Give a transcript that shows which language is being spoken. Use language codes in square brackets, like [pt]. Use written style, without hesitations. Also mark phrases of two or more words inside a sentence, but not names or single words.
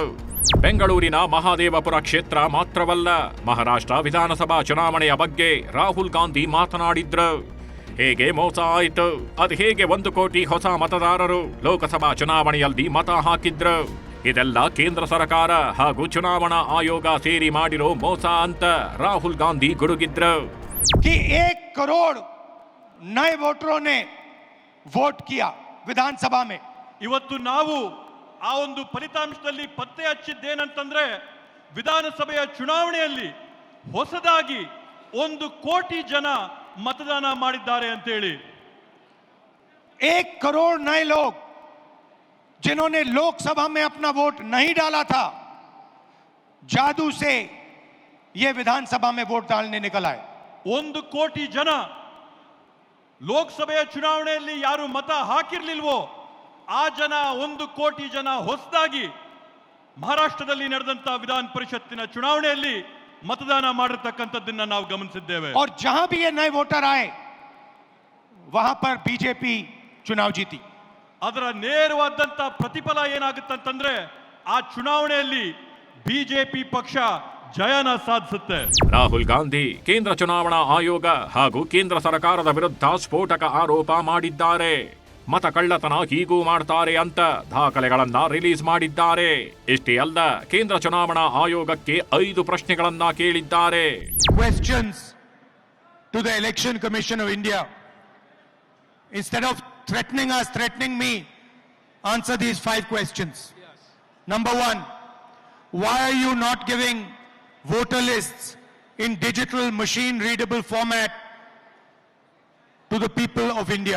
[kn] ಬೆಂಗಳೂರಿನ ಮಹದೇವಪುರ ಕ್ಷೇತ್ರ ಮಾತ್ರವಲ್ಲ, ಮಹಾರಾಷ್ಟ್ರ ವಿಧಾನಸಭಾ ಚುನಾವಣೆಯ ಬಗ್ಗೆ ರಾಹುಲ್ ಗಾಂಧಿ ಮಾತನಾಡಿದ್ರು. ಹೇಗೆ ಮೋಸ ಆಯಿತು, ಅದು ಹೇಗೆ 1 ಕೋಟಿ ಹೊಸ ಮತದಾರರು ಲೋಕಸಭಾ ಚುನಾವಣೆಯಲ್ಲಿ ಮತ ಹಾಕಿದ್ರು, ಇದೆಲ್ಲ ಕೇಂದ್ರ ಸರ್ಕಾರ ಹಾಗೂ ಚುನಾವಣಾ ಆಯೋಗ ಸೇರಿ ಮಾಡಿರೋ ಮೋಸ ಅಂತ ರಾಹುಲ್ ಗಾಂಧಿ ಗುಡುಗಿದ್ರು. [hi] कि 1 करोड़ नए वोटरों ने वोट किया विधानसभा में. [kn] ಇವತ್ತು ನಾವು ಆ ಒಂದು ಫಲಿತಾಂಶದಲ್ಲಿ ಪತ್ತೆ ಹಚ್ಚಿದ್ದೇನಂತಂದ್ರೆ ವಿಧಾನಸಭೆಯ ಚುನಾವಣೆಯಲ್ಲಿ ಹೊಸದಾಗಿ 1 ಕೋಟಿ ಜನ मतदान ಮಾಡಿದ್ದಾರೆ ಅಂತ ಹೇಳಿ. [hi] 1 करोड़ नए लोग जिन्होंने लोकसभा में अपना वोट नहीं डाला था, जादू से ये विधानसभा में वोट डालने निकल आए. [kn] 1 ಕೋಟಿ ಜನ ಲೋಕಸಭೆಯ ಚುನಾವಣೆಯಲ್ಲಿ ಯಾರು ಮತ ಹಾಕಿರ್ಲಿಲ್ವೋ ಆ ಜನ 1 ಕೋಟಿ ಜನ ಹೊಸದಾಗಿ ಮಹಾರಾಷ್ಟ್ರದಲ್ಲಿ ನಡೆದಂತ ವಿಧಾನ ಪರಿಷತ್ತಿನ ಚುನಾವಣೆಯಲ್ಲಿ मतदान ಮಾಡಿರತಕ್ಕಂತದ್ದನ್ನ ನಾವು ಗಮನಿಸಿದ್ದೇವೆ. [hi] और जहां भी ये नए वोटर आए वहां पर बीजेपी चुनाव जीती. [kn] ಅದರ ನೇರವಾದಂತ ಪ್ರತಿಫಲ ಏನಾಗುತ್ತಂತಂದ್ರೆ ಆ ಚುನಾವಣೆಯಲ್ಲಿ ಬಿಜೆಪಿ ಪಕ್ಷ ಜಯನ ಸಾಧಿಸುತ್ತೆ. ರಾಹುಲ್ ಗಾಂಧಿ ಕೇಂದ್ರ ಚುನಾವಣಾ ಆಯೋಗ ಹಾಗೂ ಕೇಂದ್ರ ಸರ್ಕಾರದ ವಿರುದ್ಧ ಸ್ಫೋಟಕ ಆರೋಪ ಮಾಡಿದ್ದಾರೆ. ಮತ ಕಳ್ಳತನ ಹೀಗೂ ಮಾಡ್ತಾರೆ ಅಂತ ದಾಖಲೆಗಳನ್ನ ರಿಲೀಸ್ ಮಾಡಿದ್ದಾರೆ. ಇಷ್ಟೇ ಅಲ್ಲ, ಕೇಂದ್ರ ಚುನಾವಣಾ ಆಯೋಗಕ್ಕೆ 5 ಪ್ರಶ್ನೆಗಳನ್ನ ಕೇಳಿದ್ದಾರೆ. [en] Questions to the Election Commission of India. Instead of threatening me, answer these 5 questions. Number 1, why are you not giving voter lists in digital machine readable format to the people of India?